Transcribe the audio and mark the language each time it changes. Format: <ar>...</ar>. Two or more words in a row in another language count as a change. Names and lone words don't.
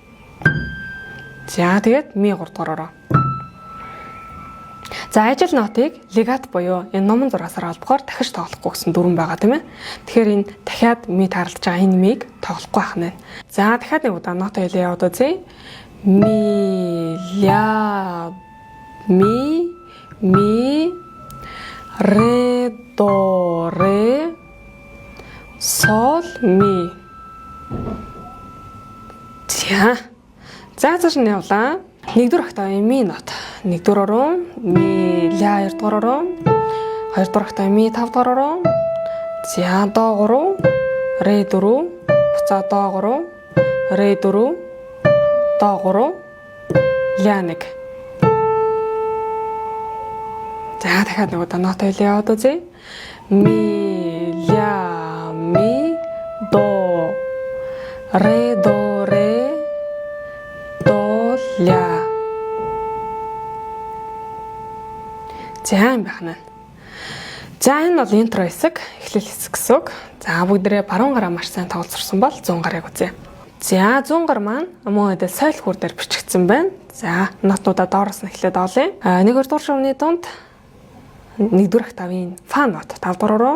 <mn>За тэгээд ми 3 дугаар руу. За ажил нотыг легат буюу энэ номон зураасаар олдохоор дахиж тоглохгүй гэсэн дүрэн байгаа тийм ээ. Тэгэхээр энэ дахиад ми таарлаж байгаа энэ миг тоглохгүй байх нь. За дахиад нэг удаа нотой хэлээ яваад үзье. Ми ля ми ре до ре сол ми. За цааш нь явлаа. 1 дугаар октавын ми нот 1 дугаар руу, ми ля 2 дугаар руу, 2 дугаар октавын ми 5 дугаар руу. За до 3, ре 4, буцаа до 3, ре 4, до 3, ля 1. За дахиад нэг удаа нот хэлээ яваад үзье. Ми ля ми до ре до ре до ля. За юм байна. За энэ бол интро хэсэг, эхлэл хэсэг гэсэн үг. За бүгдээрээ баруун гараа маш сайн тоглолцсон бол 100 гарыг үзье. За 100 гар маань мөн өдөө соёл хүр дээр бичигдсэн байна. За нотнуудаа доороос нь эхлээд олъё. 1-р дугаар шувны дунд 1 дугаар октавын фа нот 5 дугаар руу.</mn>